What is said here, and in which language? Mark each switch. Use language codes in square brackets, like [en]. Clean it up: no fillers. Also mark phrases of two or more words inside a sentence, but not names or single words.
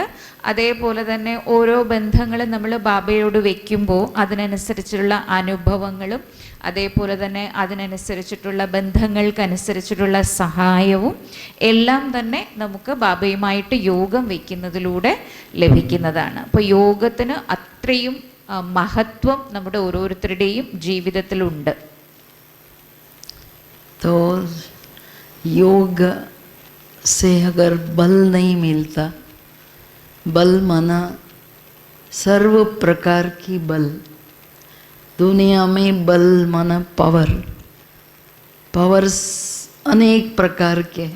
[ml] അതേപോലെ തന്നെ ഓരോ ബന്ധങ്ങളും നമ്മൾ ബാബയോട് വയ്ക്കുമ്പോൾ അതിനനുസരിച്ചുള്ള അനുഭവങ്ങളും അതേപോലെ തന്നെ അതിനനുസരിച്ചിട്ടുള്ള ബന്ധങ്ങൾക്കനുസരിച്ചിട്ടുള്ള സഹായവും എല്ലാം തന്നെ നമുക്ക് ബാബയുമായിട്ട് യോഗം വയ്ക്കുന്നതിലൂടെ ലഭിക്കുന്നതാണ്. അപ്പോൾ യോഗത്തിന് അത്രയും महत्वम നമ്മുടെ ഓരോരുത്തരുടെയും ജീവിതത്തിലുണ്ട്. [hi] तो योग से अगर बल नहीं मिलता, बल माना सर्व प्रकार की बल, दुनिया में बल माना पावर, पावर्स अनेक प्रकार के हैं.